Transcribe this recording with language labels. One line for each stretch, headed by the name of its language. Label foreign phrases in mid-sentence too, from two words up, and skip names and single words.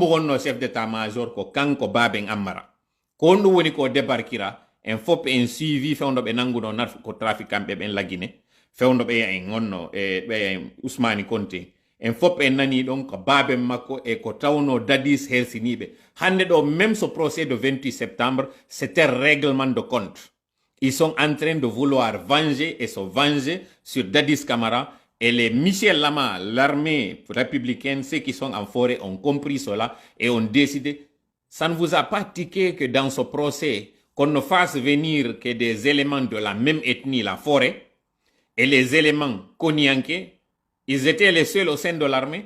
Fula: wonno
French: chef d'état major
Fula: ko kanko baaben Amara ko on ɗum woni ko débarquira en fop en suivi fewndo ɓe nanguno ko trafiquant ɓen laggine fewndo ɓe en gonno ɓe Ousmani Konté en fop en nani ɗon ko baaben makko e ko tawno dadis hersiniɓe hande ɗo
French: même ce procès de 28 septembre c'était règlement de compte Ils sont en train de vouloir venger et se venger sur Dadis Camara. Et les Michel Lama, l'armée républicaine, ceux qui sont en forêt ont compris cela et ont décidé. Ça ne vous a pas tiqué que dans ce procès, qu'on ne fasse venir que des éléments de la même ethnie, la forêt, et les éléments Konyanké, ils étaient les seuls au sein de l'armée.